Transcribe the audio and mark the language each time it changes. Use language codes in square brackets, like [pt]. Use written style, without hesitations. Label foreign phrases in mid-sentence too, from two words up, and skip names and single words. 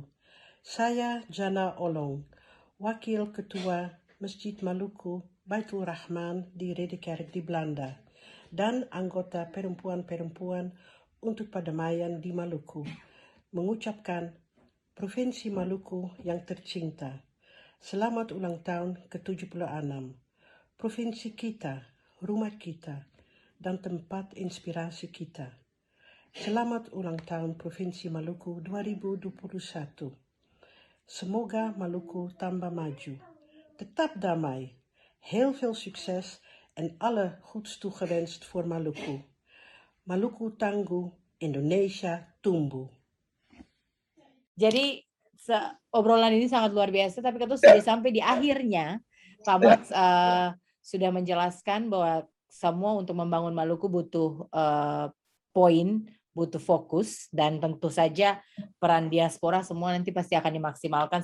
[id] Saya Jana Olong, Wakil Ketua Masjid Maluku Baitul Rahman di Ridderkerk di Belanda dan anggota perempuan-perempuan untuk perdamaian di Maluku, mengucapkan Provinsi Maluku yang tercinta, selamat ulang tahun ke-76. Provinsi kita, rumah kita, dan tempat inspirasi kita. Selamat ulang tahun Provinsi Maluku 2021. Semoga Maluku tambah maju, tetap damai, [nl] heel veel succes en alle goeds toegewenst voor Maluku. [id] Maluku tangguh, Indonesia tumbuh. Jadi obrolan ini sangat luar biasa, tapi kita sudah sampai di akhirnya. Pak Max sudah menjelaskan bahwa semua untuk membangun Maluku butuh poin, butuh fokus, dan tentu saja peran diaspora semua nanti pasti akan dimaksimalkan.